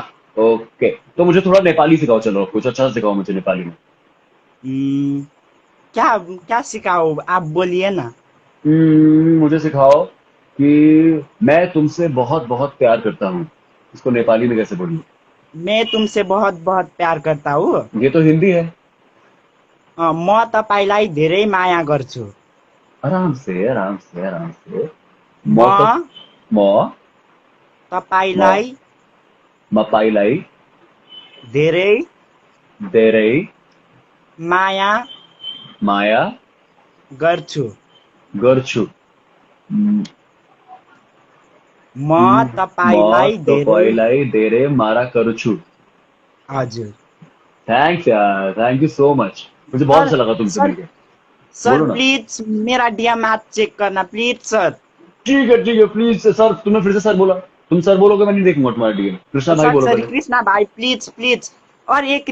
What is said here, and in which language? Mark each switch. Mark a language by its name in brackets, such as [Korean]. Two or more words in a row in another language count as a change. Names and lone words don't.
[Hindi] ओके, तो मुझे थोड़ा नेपाली सिखाओ, चलो कुछ अच्छा सिखाओ मुझे नेपाली में। हम्म, क्या क्या सिखाओ, आप बोलिए ना। मुझे सिखाओ कि मैं तुमसे बहुत बहुत प्यार करता हूँ, इसको नेपाली में कैसे बोलूं? मैं तुमसे बहुत बहुत प्यार करता हूँ। ये तो हिंदी है। [Nepali] म तपाईँलाई धेरै माया गर्छु। [Hindi] आराम से आराम से आराम से। [Nepali] म म त म म तपाईँलाई मपाईलाई धेरै धेरै माया माया गर्छु। गर्छु। म म तपाईँलाई धेरै। तपाईँलाई धेरै मारा गर्छु। हजुर [English] thanks yaar, thank you so much. [Hindi] मुझे बहुत सर। अच्छा लगा तुमसे सर मिलके। सर बोलो ना। प्लीज मेरा डीएम आप चेक करना प्लीज सर। ठीक है [English] please sir, [Hindi] तुमने फिर से सर बोला। तुम सर बोलोगे मैं नहीं देखूंगा तुम्हारा डीएम। कृष्णा भाई सर बोलो सर पहले। कृष्णा भाई [English] please please. [Hindi] और एक